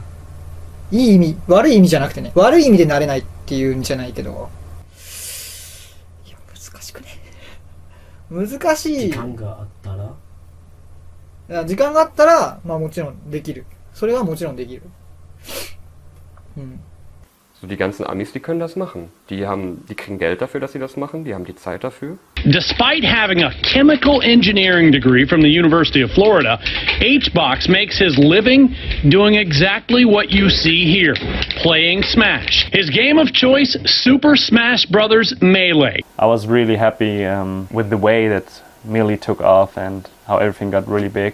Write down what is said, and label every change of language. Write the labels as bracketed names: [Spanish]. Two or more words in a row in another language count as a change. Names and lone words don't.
[Japanese] いい意味、悪い意味じゃなくてね。悪い意味でなれないっていうんじゃないけど。いや、難しくね。難しい。時間があったら？いや、時間があったら、まあもちろんできる。それはもちろんできる。 [German] So die ganzen Amis, die können das machen. Die kriegen Geld dafür, dass sie das machen. Die haben die Zeit dafür. [English] Despite having a chemical engineering degree from the University of Florida, HBox makes his living doing exactly what you see here, playing Smash. His game of choice, Super Smash Bros. Melee. I was really happy with the way that Melee took off and how everything got really big.